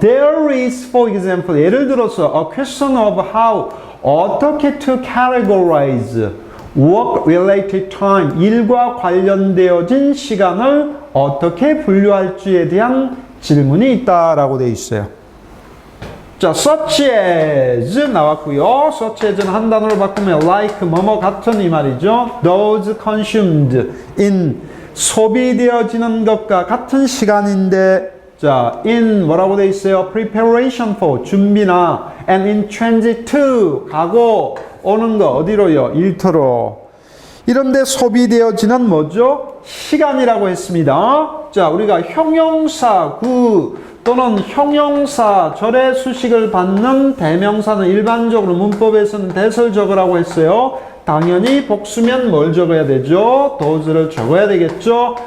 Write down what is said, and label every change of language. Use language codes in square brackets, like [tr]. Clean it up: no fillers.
[en] There is, for example, [ko] 예를 들어서 [en] a question of how, [ko] 어떻게 [en] to categorize work-related time, [ko] 일과 관련되어진 시간을 어떻게 분류할지에 대한 질문이 있다라고 되어 있어요. 자, such as 나왔고요. such as는 한 단어로 바꾸면 like, 뭐뭐 같은 이 말이죠. [en] those consumed in, [ko] 소비되어지는 것과 같은 시간인데 자, in 뭐라고 돼 있어요? [en] preparation for [ko] 준비나 [en] and in transit to [ko] 가고 오는 거 어디로요? 일터로. 이런데 소비되어지는 뭐죠? 시간이라고 했습니다. 자, 우리가 형용사 구 또는 형용사 절의 수식을 받는 대명사는 일반적으로 문법에서는 that을 적으라고 했어요. 당연히 복수면 뭘 적어야 되죠? does를 적어야 되겠죠?